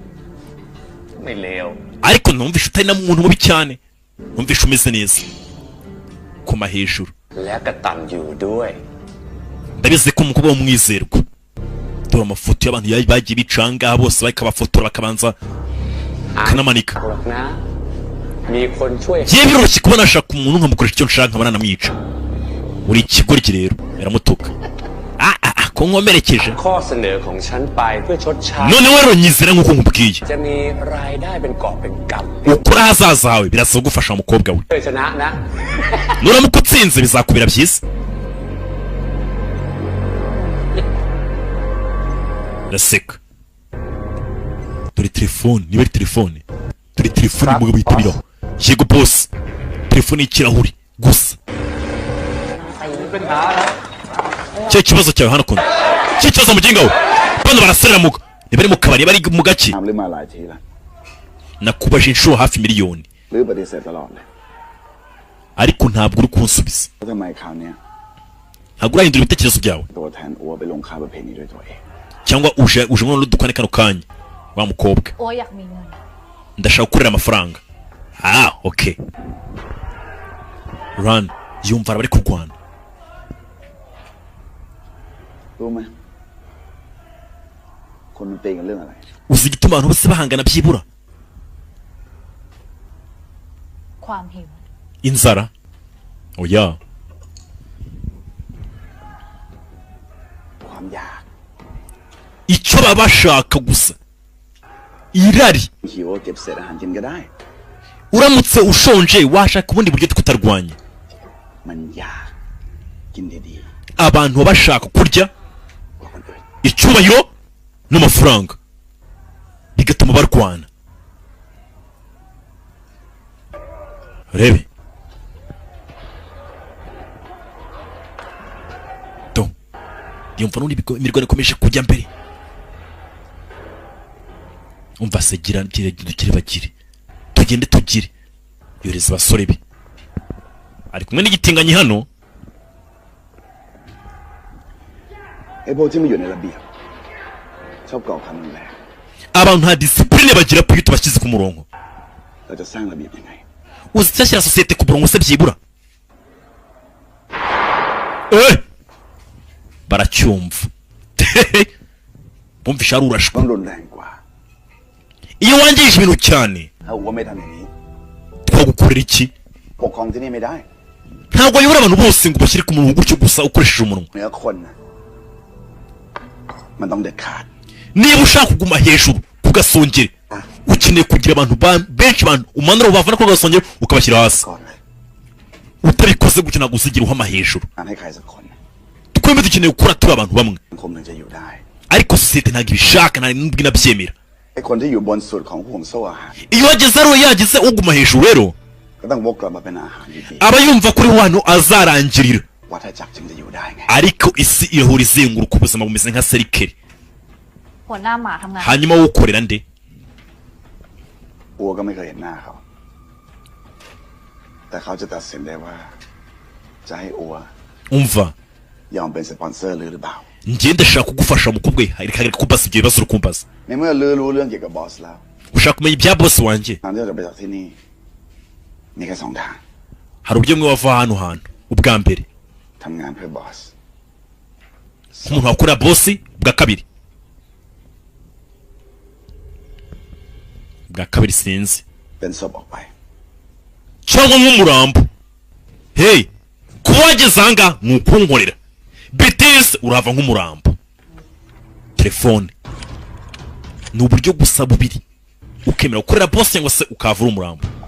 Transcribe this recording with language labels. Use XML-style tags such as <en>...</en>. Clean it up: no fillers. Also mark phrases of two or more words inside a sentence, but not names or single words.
<rw>ariko numvisha utari na muntu mubi cyane numvisha umeze neza kuma hejuru ndabizi ko umukobwa w'umwizerwa dore amafoto y'abantu bagiye bicanga bose bakabafotora bakabanza kanamanika yewe biroroshye kubona ashaka umuntu nkamukoresha icyo nshaka nkaba nanamwica uri ikigoryi rero yaramutuka ko nkomerekeje</rw> <th>ข้อเสนอของฉันไปเพื่อชดใช้</th> <rw>noneho rero nyizera nk'uko nkubwiye</rw> <th>จะมีรายได้เป็นกอบเป็นกำ</th> <rw>ukuri ahazaza hawe birasaba gufasha umukobwa we</rw> <th>เคยชนะนะ</th> <rw>nuramuka utsinze bizakubera byiza raseka dore telefone niba ari telefone dore telefone umugabo yitabiraho yego boss telefone y'ikirahuri gusa cyo kibazo cyawe hano kuno cyo kibazo muginga we bano baraserera muga niba ari mu kabari bari mu gace</rw> <th>ถามเรื่องมาหลายทีแล้ว</th> <rw>nakubaje inshuro hafi miliyoni</rw> <th>หรือปฏิเสธตลอดเลย</th> <rw>ariko ntabwo uri kunsubiza</rw> <th>แล้วทำไมคราวเนี้ย</th> <rw>ntabwo urahindura ibitekerezo byawe</rw> <th>ตัวแทนอัวไปลงค่าประเพณีด้วยตัวเอง</th> <rw>cyangwa uje ngo dukwane kano kanya wa mukobwa</rw> <th>โอ้อยากมีเงิน</th> <rw>ndashaka gukorera amafaranga</rw> <en>okay run</en> <rw>yumva bari kurwana</rw> <th>รู้ไหมคนมันตีกันเรื่องอะไร</th> <rw>uzi igituma abantu bose bahangana byibura</rw> <th>ความหิว</th> <rw>inzara oya</rw> <th>ความอยาก</th> <rw>icyo baba bashaka gusa irari</rw> <th>หิวก็เก็บเศษอาหารกินก็ได้</th> <rw>uramutse ushonje washaka ubundi buryo tukutarwanya</rw> <th>มันอยากกินดี</th> <rw>abantu baba bashaka kurya</rw> <th>ๆกว่าคนอื่น</th> <rw>icyubahiro n'amafaranga bigatuma barwana rebe do yumva n'undi imirwano ikomeje kujya mbere umva se gira dukire bagire tugende tugire yoreza abasore be ari kumwe n'igitinganyi hano</rw> <th>ไอ้พวกที่ไม่อยู่ในระเบียบชอบก่อความรุนแรง</th> <rw>abantu nta disipurine bagira iyo tubashyize ku murongo</rw> <th>เราจะสร้างระเบียบยังไง</th> <rw>uzi icyashyira sosiyete ku murongo se byibura baracyumva bumvisha ari</rw> <th>ต้อ</th> <rw>urashwa</rw> <th>งรุนแรงกว่า</th> <rw>iyo wangije ibintu cyane</rw> <th>ถ้าอัวไม่ทำอย่างนี้</th> <rw>twagukorera iki</rw> <th>ปกครองที่นี่ไม่ได้</th> <rw>ntabwo wayobora abantu bose ngo ubashyire ku murongo gutyo gusa ukoresheje umunwa</rw> <th>เนื้อคนนะมันต้องเด็ดขาด</th> <rw>niba ushaka kuguma hejuru ku gasongere ukeneye kugira abantu benshi abantu umanura ubavana ku gasongere ukabashyira hasi</rw> <th>ก่อนเลย</th> <rw>utabikoze gutyo ntabwo uzigira uhama hejuru</rw> <th>งานให้ใครสักคน</th> <rw>twembi dukeneye gukora turi abantu bamwe</rw> <th>สังคมถึงจะอยู่ได้</th> <rw>ariko sosiyete ntabwo ibishaka nta n'ubwo inabyemera</rw> <th>ไอ้คนที่อยู่บนสุดของห่วงโซ่อาหาร</th> <rw>iyo wageze ariwe yagize uguma hejuru rero</rw> <th>ก็ต้องวกกลับมาเป็นอาหารดี</th> <rw>aba yumva kuri wano azarangirira</rw> <th>ๆวัฏจักรจึงจะอยู่ได้ไง</th> <rw>ariko isi irahora izenguruka ubuzima bumeze nka serikeri</rw> <th>หัวหน้าหมาทำงาน</th> <rw>hanyuma wowe ukorera nde</rw> <th>อัวก็ไม่เคยเห็นหน้าเขา แต่เขาจะตัดสินได้ว่า จะให้อัว</th> <rw>umva</rw> <th>ยอมเป็นสปอนเซอร์หรือเปล่า</th> <rw>njye ndashaka kugufasha mukobwa we harika kumbaza ibyo bibazo uri kumbaza</rw> <th>ในเมื่อลือรู้เรื่องเกี่ยวกับบอสแล้ว</th> <rw>ushaka kumenya ibya bosi wanjye</rw> <th>ทางที่เราจะไปจากที่นี่มีแค่สองทาง</th> <rw>hari uburyo bumwe wava hano hantu ubwa mbere</rw> <th>ทำงานเพื่อบอส</th> <rw>nk'umuntu wakorera bosi bwa kabiri sinzi</rw> <th>เป็นศพออกไป</th> <rw>cyangwa nk'umurambo hey kuba wageze ahangaha ni ukunkorera betesi urahava nk'umurambo telefone ni uburyo gusa bubiri ukemera gukorera bosi cyangwa se ukahava uri umurambo</rw>